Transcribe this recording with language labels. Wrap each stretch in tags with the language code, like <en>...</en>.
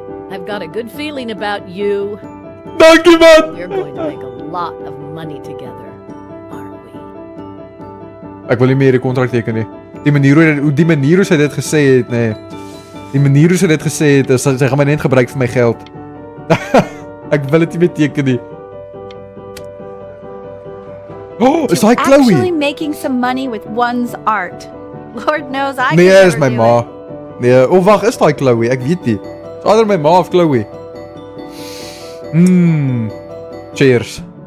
<en>I've got a good feeling about you.</en> <af>Dankie man.</af> <en>We're going to make a lot of money together, aren't we?</en> <af>Ek wil nie meer die kontrak teken nie. Die manier hoe sy dit gesê het, nee. Die manier hoe sy dit gesê het, sy gaan my net gebruik vir my geld. Ek wil dit nie meer teken nie. Oh, is hy Chloe?</af> <en>Actually making some money with one's art. Lord knows I</en> <af>nee, is my ma. Nee, wag, is daai Chloe? Ek weet nie. Is</af> <en>either</en> <af>my ma of Chloe.</af> <en>Cheers.</en>